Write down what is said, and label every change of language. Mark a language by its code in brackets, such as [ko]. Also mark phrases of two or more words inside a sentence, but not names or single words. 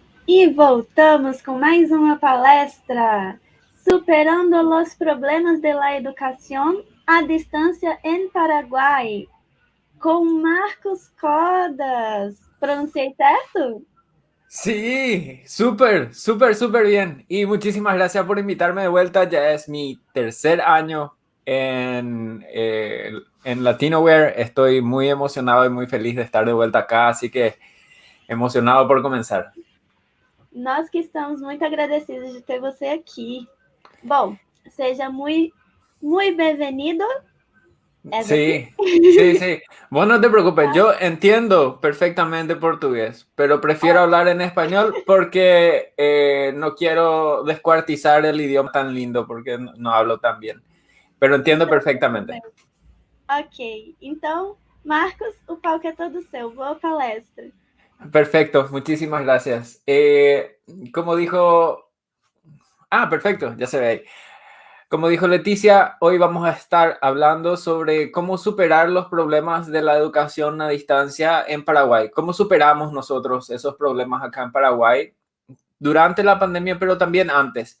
[pt] E voltamos com mais uma palestra, Superando os Problemas [es] de la Educación [pt] a Distância em Paraguai, com Marcos Codas. Pronunciei certo? [es] Sí, súper, súper, súper bien. Y muchísimas gracias por invitarme de vuelta. Ya es mi tercer año en Latinoware. Estoy muy emocionado y muy feliz de estar de vuelta acá, así que emocionado por comenzar. [pt] Nós que estamos muito agradecidos de ter você aqui. Bom, seja muito bem-vindo. É assim? [es] Sí, sí, sí. Vos no te preocupes, yo entiendo perfectamente portugués, pero prefiero hablar en español porque no quiero descuartizar el idioma tan lindo porque no hablo tan bien, pero entiendo [pt] Então, tudo [es] perfectamente. [pt] bem. Ok. Então, Marcos, o palco é todo seu. Boa palestra. [es] Perfecto, muchísimas gracias. Como dijo... Ah, perfecto, ya se ve ahí. Como dijo Leticia, hoy vamos a estar hablando sobre cómo superar los problemas de la educación a distancia en Paraguay. ¿Cómo superamos nosotros esos problemas acá en Paraguay durante la pandemia, pero también antes?